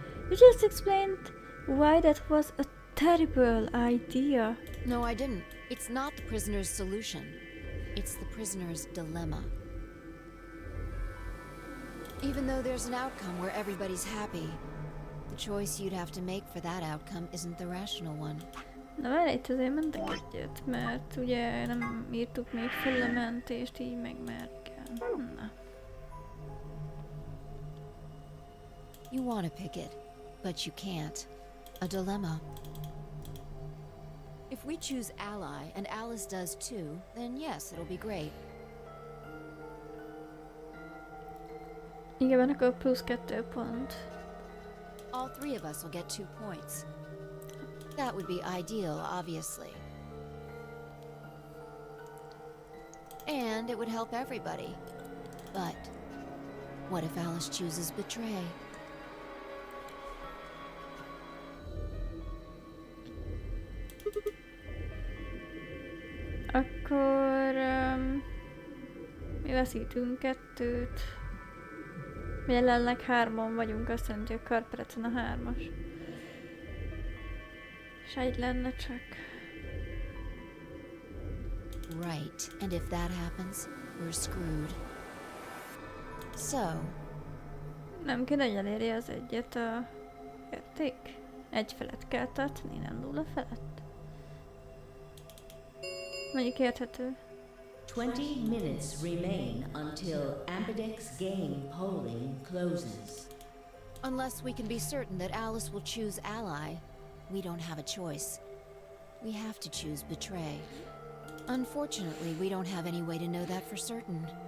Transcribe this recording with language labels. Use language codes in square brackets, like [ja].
[en] You just explained why that was a terrible idea. No, I didn't. It's not the prisoner's solution. It's the prisoner's dilemma. Even though there's an outcome where everybody's happy, the choice you'd have to make for that outcome isn't the rational one. [hu] Na várj, itt azért mentek egyet, mert ugye nem írtuk még fel a mentést, így meg már kell. Na. [en] You want to pick it, but you can't. A dilemma. If we choose ally, and Alice does too, then yes, it'll be great. [hu] Igen, akkor plusz 2 pont. [en] All 3 of us will get 2 points. That would be ideal, obviously. And it would help everybody. But what if Alice chooses betray? [hu] Akkor mi veszítünk 2-t. Jelenleg 3-on vagyunk, azt jelenti, hogy a karperecen a 3-as. És egy lenne csak. Right, and if that happens, we're screwed. So... Nem kéne, hogy elérje az egyet a érték? Egy felet kell tartani, nem 0 felett. Mondjuk érthető. [en] 20 minutes remain until Ambidex game polling closes. Unless we can be certain that Alice will choose ally, we don't have a choice. We have to choose betray. Unfortunately, we don't have any way to know that for certain.